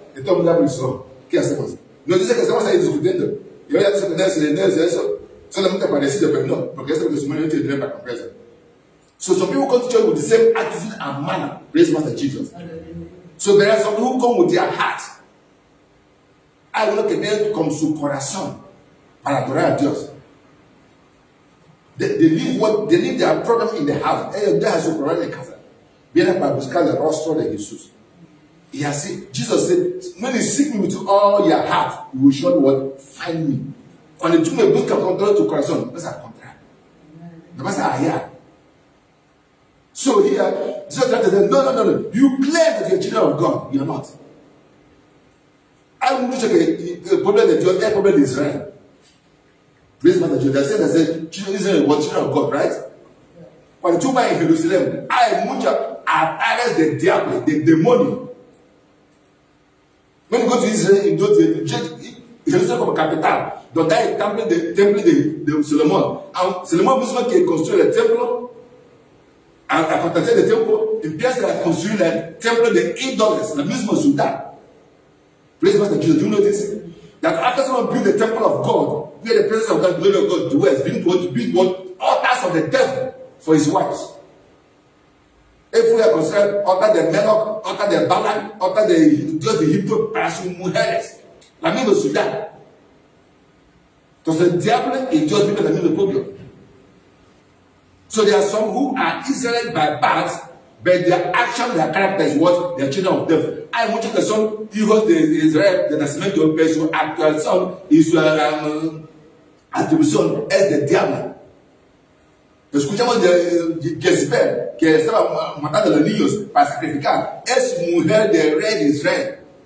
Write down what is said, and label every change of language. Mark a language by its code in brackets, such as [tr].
[es] Y todo el mundo pensó, ¿qué hacemos? Nos dice que estamos ahí discutiendo. Y ella dice que no es eso. Solamente parecido, pero no, porque eso es lo que su marido tiene para comprarse. [en] So some people come to church with the same attitude and manner. Praise Master Jesus. So there are some who come with their heart. [es] Hay uno que viene con su corazón para adorar a Dios. [en] They leave their problem in the house. [es] Ellos dejan su problema en casa. Vienen para buscar el rostro de Jesús. Y así, [en] Jesus said, when you seek me with all your heart, you will surely what? Find me. [es] Cuando tú me buscas con todo tu corazón, vas a encontrar. No vas a hallar. [en] So here, Jesus said to them, no. You claim that you're children of God. You're not. [es] Hay mucho que el pueblo de Dios es el pueblo de Israel. [en] Praise God. They said, children of Israel were children of God, right? [es] Cuando tú vas en Jerusalén, hay muchos ataques del diablo, del demonio. [en] When you go to Israel, you go to Jerusalem [es] como capital, donde hay el templo de Salomón. Salomón mismo que construyó el templo, a construir el templo, empieza a construir el templo de ídolos, la misma ciudad. [en] Praise God, Jesus. Do you know this? That after someone build the temple of God, where the presence of God, the glory of God dwells, being going to build one altars of the devil for his wives. If we are concerned, [es] altar de Menoch, altar de Balaam, altar de Dios de Egipto para sus mujeres, la misma ciudad. Entonces el diablo y Dios viven en el mismo pueblo. [en] So there are some who are Israel by birth, but their action, their character is what? They are children of devil. [es] Hay muchos que son hijos de Israel, de nacimiento, pero su actuación y su atribución es del diablo. Escuchamos de Jezebel, que estaba matando a los niños para sacrificar. Es mujer del rey de Israel.